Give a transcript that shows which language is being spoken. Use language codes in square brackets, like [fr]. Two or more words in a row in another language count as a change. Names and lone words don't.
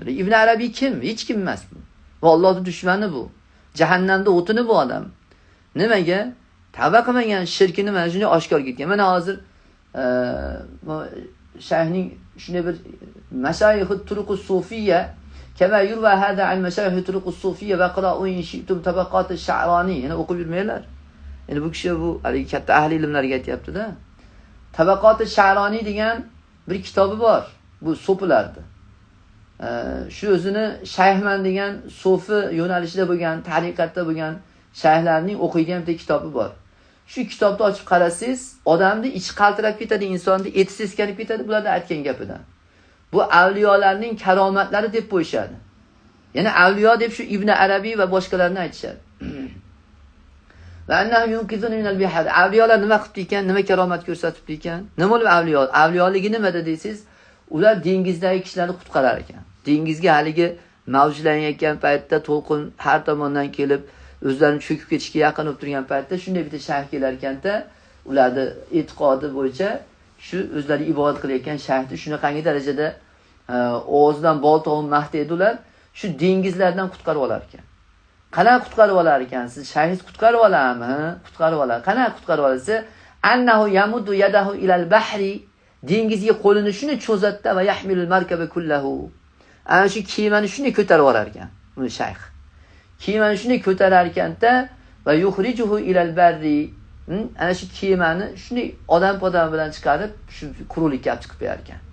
[uz] Ibn Arabiy kim? Hech kim emas bu. Va Allohning dushmani bu. Jahannamda o'tini bu odam. Nimaga? Tavba qilmagan, shirkini mana shunday oshkor ketgan. Mana hozir shayxning shunday bir [ar] مشايخ الطرق الصوفية كما يروى هذا عن مشايخ الطرق الصوفية واقرؤوا إن شئتم طبقات الشعراني. [uz] Yana o'qib yurmanglar. Endi bu kishi bu katta ahli ilmlarga aytayapti-da. Tabaqat ash-sha'rani degan bir kitobi bor. Bu so'pilardi. Shu o'zini shayxman degan so'fi yo'nalishida bo'lgan, tariqatda bo'lgan shayxlarning o'qiydigan bir kitobi bor. Shu kitobni ochib qarasangiz, odamni ichi qaltirab ketadi, insonni eti seskanib ketadi bularda aytgan gapidan. Bu avliyolarning karomatlari deb qo'yishadi. Yana avliyo deb shu Ibn Arabiy va boshqalarni aytishadi. [ar] وأنه ينقذون من البحار. [uz] Avliyolar nima qilibdi ekan, nima karomat ko'rsatibdi ekan? Nima bo'lib avliyo? Avliyoligi nimada deysiz? Ular dengizdagi kishilarni qutqarar ekan. Dengizga haligi mavjlanayotgan paytda to'lqin har tomondan kelib o'zlarini cho'kib ketishga yaqin bo'lib turgan paytda shunday bitta shayx kelar ekanda, ularni e'tiqodi bo'yicha shu o'zlari ibodat qilayotgan shayxni shunaqangi darajada o'zidan bol tovun maqtaydi ular, shu dengizlardan qutqarib olar ekan. Qanaqa qutqarib olar ekan? Siz shayx qutqarib olarmi? Qutqarib olar. Qanaqa qutqarib olsa, [ar] أنه يمد يده إلى البحر, [uz] dengizga qo'lini shuni cho'zatdi [ar] ويحمل المركب كله. [uz] Ana shu kemani shuni ko'tarib olar ekan, bu shayx. Kemani shuni ko'tarar ekanda [ar] ويخرجه إلى البر. [uz] Ana shu kemani shuni odam bilan chiqarib shu quruqlikka olib chiqib berar ekan.